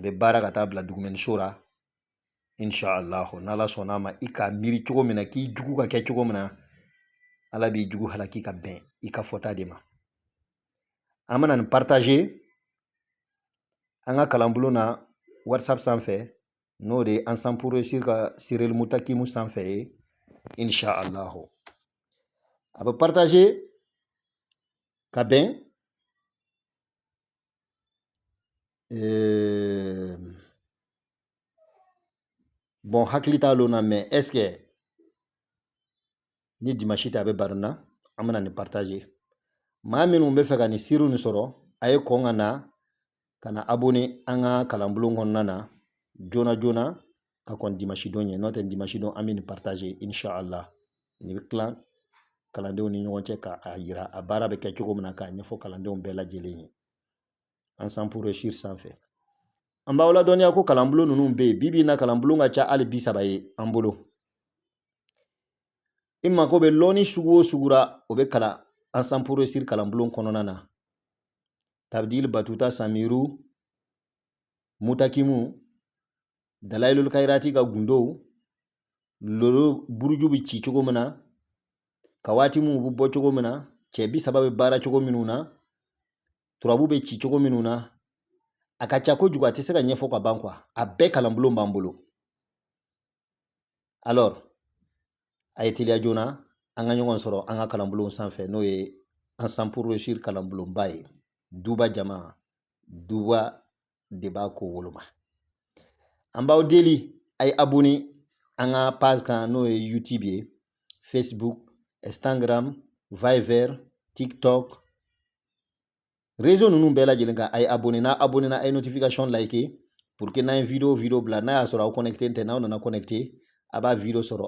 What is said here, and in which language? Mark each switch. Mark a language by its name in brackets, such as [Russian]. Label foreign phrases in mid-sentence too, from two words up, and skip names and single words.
[Bambara] bɛ baara ka taa bila dugumɛniso la inshallah n'ala sɔnna ma i k'a miiri cogo min na k'i jugu ka kɛ cogo min na ala b'i jugu halaki ka bɛn i ka fɔta de ma an bɛna nin partager an ka kalanbulon na whatsapp sanfɛ n'o de ye ensemble pour réussir ka Cyril Mutakimu sanfɛ ye inshallah a bɛ partager ka bɛn bon hakili t'a lon na [French] mais est ce que [Bambara] ni dimanche tɛ a bɛ baro na an bɛna nin partager maa minnu bɛ fɛ ka nin siriw nin sɔrɔ a ye kɔn ka na abonné an ka kalanbulon kɔnɔna na joona joona ka kɔn dimanche don ɲɛ n'o tɛ dimanche don an bɛ nin partager inshallah nin bɛ tila kalandenw ni ɲɔgɔn cɛ k'a yira a baara bɛ kɛ cogo min na k'a ɲɛfɔ kalandenw bɛɛ lajɛlen ye ensemble pour réussir sanfɛ an b'aw ladɔnniya ko kalanbulon ninnu bɛ yen bi in na kalanbulon ka ca hali 30 ye an bolo i mako bɛ lɔnni sugu o sugu la o bɛ kalan ensemble pour réussir kalanbulon kɔnɔna na tabdil batuta samiru mutakimu dalailul kairati ka gundo lolo buruju bɛ ci cogo min na ka waati minnu bɛ bɔ cogo min na cɛ 30 bɛ baara cogo minnu na turabu bɛ ci cogo minnu na a ka ca kojugu a tɛ se ka ɲɛfɔ ka ban quoi a bɛɛ kalanbulon b'an bolo alors a ye teliya joona an ka ɲɔgɔn sɔrɔ an ka kalanbulon sanfɛ n'o ye ensemble pour réussir kalanbulonba ye duba jama duba de b'a ko woloma an b'aw deli a ye abonné an ka page kan n'o ye YouTube ye Facebook Instagram Viber TikTok réseau ninnu bɛɛ lajɛlen kan a ye abonné n'a abonné na a ye notification like [French] pour que [Bambara] n'an ye video bila n'a y'a sɔrɔ aw connecté tɛ n'aw nana connecté a b'a video sɔrɔ